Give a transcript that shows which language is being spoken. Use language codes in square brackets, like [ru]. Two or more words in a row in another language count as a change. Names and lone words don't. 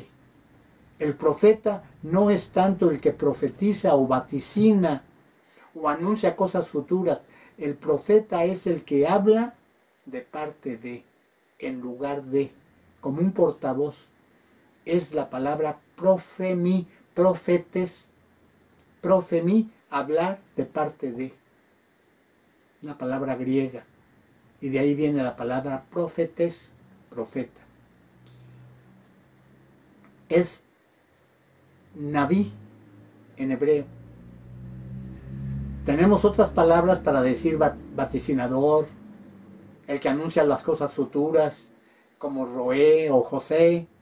[es] El profeta no es tanto el que profetiza o vaticina o anuncia cosas futuras. El profeta es el que habla de parte de, en lugar de, como un portavoz. es la palabra profemi, profetes, profemi, hablar de parte de, una palabra griega, y de ahí viene la palabra profetes, profeta. Es Naví en hebreo. Tenemos otras palabras para decir vaticinador, el que anuncia las cosas futuras, como Roé o José.